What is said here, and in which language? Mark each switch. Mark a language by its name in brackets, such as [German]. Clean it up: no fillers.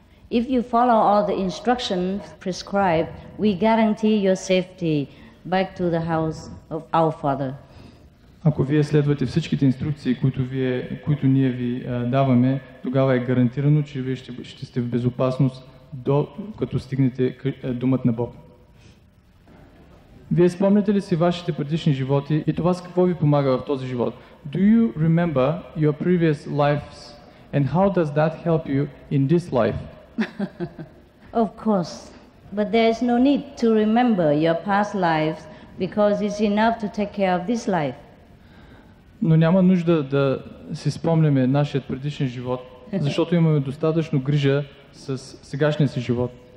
[English] If you follow all the instructions prescribed, we guarantee your safety back to the house of our Father. [Bulgarian] Ако вие следвате всичките инструкции, които ние ви даваме, тогава е гарантирано, че вие ще сте в безопасност като стигнете домът на Бог. Вие спомняте ли си вашите предишни животи и това с какво ви помага в този живот? [English] Do you remember your previous lives and how does that help you in this life? Of course, but there is no need to remember your past lives because it's enough to take care of this life. [Bulgarian] Но няма нужда да си спомняме нашият предишен живот, защото имаме достатъчно грижа с сегашния си живот.